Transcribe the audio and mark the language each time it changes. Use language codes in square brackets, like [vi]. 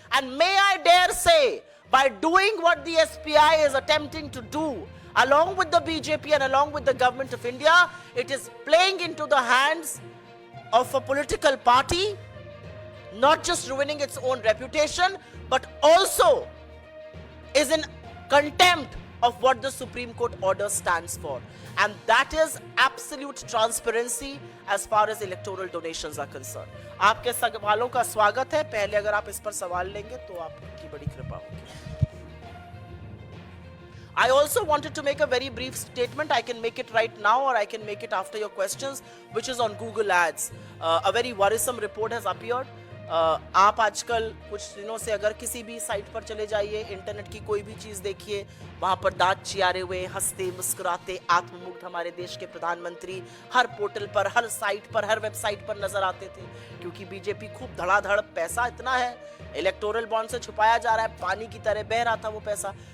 [en] And may I dare say, by doing what the SBI is attempting to do, along with the BJP and along with the government of India, it is playing into the hands of a political party, not just ruining its own reputation, but also is in contempt of what the Supreme Court order stands for. And that is absolute transparency as far as electoral donations are concerned. [hi] आपके सवालों का स्वागत है. पहले अगर आप इस पर सवाल लेंगे तो आपकी बड़ी कृपा होगी. [en] I also wanted to make a very brief statement. I can make it right now or I can make it after your questions, which is on Google Ads. A very worrisome report has appeared. [hi] आप आजकल कुछ दिनों से अगर किसी भी site पर चले जाइए, इंटरनेट की कोई भी चीज़ देखिए, वहाँ पर दांत चियारे हुए, हंसते मुस्कुराते, आत्ममुग्ध हमारे देश के प्रधानमंत्री हर पोर्टल पर, हर साइट पर, हर वेबसाइट पर नजर आते थे. क्योंकि बीजेपी खूब धड़ाधड़, पैसा इतना है, इलेक्टोरल बॉन्ड से छुपाया जा रहा है, पानी की तरह बह रहा था वो पैसा.